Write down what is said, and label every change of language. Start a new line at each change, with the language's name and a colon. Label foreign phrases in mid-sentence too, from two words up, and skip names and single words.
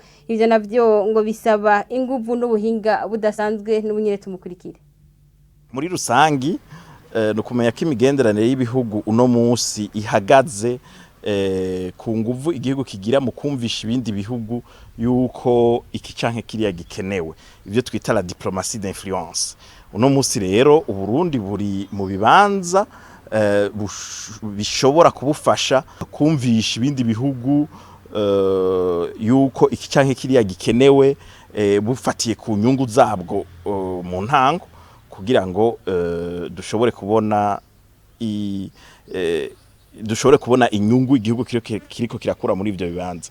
Rundi: Ivyo navyo ngo bisaba inguvu n'ubuhinga budasanzwe n'ubunyere tumukurikire. Muri rusangi no kumenya ko imigenderanire y'ibihugu uno munsi ihagaze ku nguvu igihugu kigira mu kumvisha ibindi bihugu yuko iki canke kiriya gikenewe, ivyo twita
French: la diplomatie d'influence.
Rundi: Uno munsi rero Uburundi buri mu bibanza bishobora kubufasha kumvisha ibindi bihugu yuko iki canke kiriya gikenewe, bufatiye ku nyungu zabwo mu ntango, kugira ngo dushobore kubona inyungu igihugu kiriko kirakura muri ivyo bibanza.